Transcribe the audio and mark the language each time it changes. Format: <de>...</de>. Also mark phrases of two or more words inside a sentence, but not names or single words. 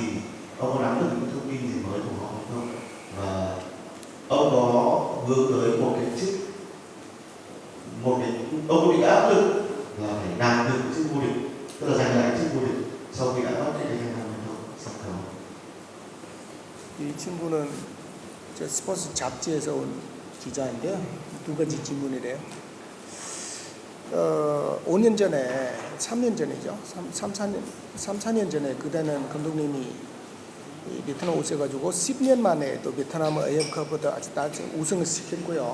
<vi>Ông có nắm được những thông tin gì mới của họ hay không? Và ông có hướng tới một cái chức, ông có bị áp lực là phải đạt được chức vô địch, tức là giành lại chức vô địch sau khi đã mất cách đây 2 năm hay không? Sắp tới.</vi> <ko>이 친구는 저 스포츠 잡지에서 온 기자인데요. 두 가지 질문이래요. 5년 전에, 3년 전이죠. 3, 4년 전에 그때는 감독님이 베트남 오셔가지고 10년 만에 또 베트남을 AF컵부터 아주 우승을 시켰고요.</ko>